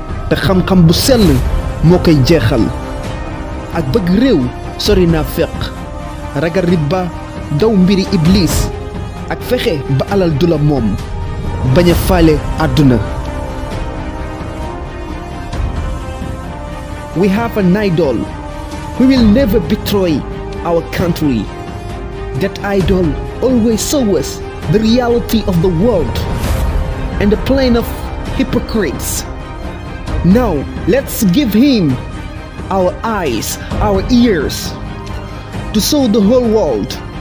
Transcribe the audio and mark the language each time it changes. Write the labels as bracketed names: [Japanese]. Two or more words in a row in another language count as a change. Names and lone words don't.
[Wolof] Te xam-xam bu sell moo koy jeexal. Ak bëgg réew, sori naa feq. Ragal riba, daw mbiri iblis. Ak fexe ba alal du la moom. Bañ a faale àdduna. [English] We have an idol who will never betray our country. That idol always shows us the reality of the world and the plan of hypocrites. Now, let's give him our eyes, our ears, to show the whole world.